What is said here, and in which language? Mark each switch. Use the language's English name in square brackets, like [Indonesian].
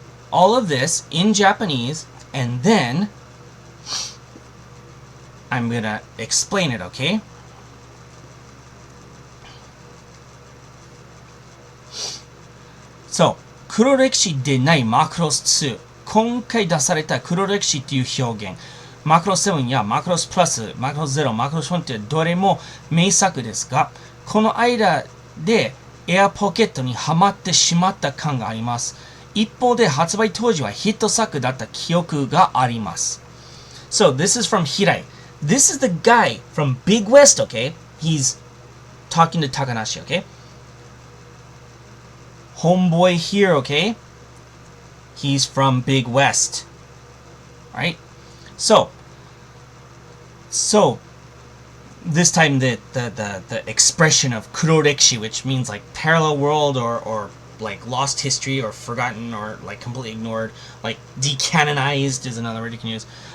[English] All of this in Japanese, and then I'm going to explain it, okay? [Japanese] So, 黒歴史でない Macross II。今回出された黒歴史という表現。Macross 7や Macross Plus、Macross 0、Macross Frontier どれも名作ですが、この間でエアポケットにはまってしまった感があります。一方で発売当時はヒット作だった記憶があります。 [English] So, this is from Hirai. This is the guy from Big West, okay? He's talking to Takanashi, okay? Homeboy here, okay? He's from Big West. Right? So this time the expression of kurorekshi, which means like parallel world or like lost history or forgotten or like completely ignored, like decanonized is another word you can use.